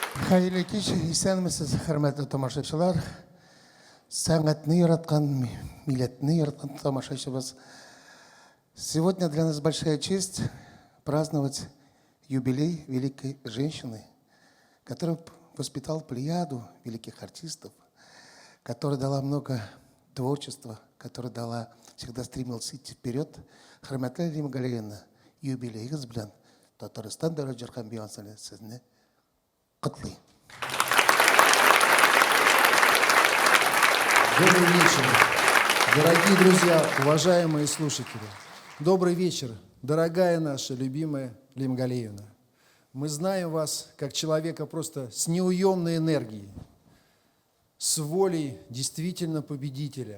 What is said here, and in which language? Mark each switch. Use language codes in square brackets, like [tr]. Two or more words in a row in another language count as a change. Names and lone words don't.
[tt] Hayırlı kеш, исәнмесез, хөрмәтле тамашачылар. Сәнгатьне яраткан, милләтне яраткан тамашачыбыз. [ru] Сегодня для нас большая честь праздновать юбилей великой женщины, которая воспитала плеяду великих артистов, которая дала много творчества, которая всегда стремилась идти вперед. [tt] Хөрмәтле Лима Галиевна, юбилейгез белән Татарстан дәрәҗәле бейансаны сезне котлый. [ru] Добрый вечер, дорогие друзья, уважаемые слушатели. Добрый вечер, дорогая наша любимая Лима Галиевна. Мы знаем вас как человека просто с неуемной энергией, с волей действительно победителя.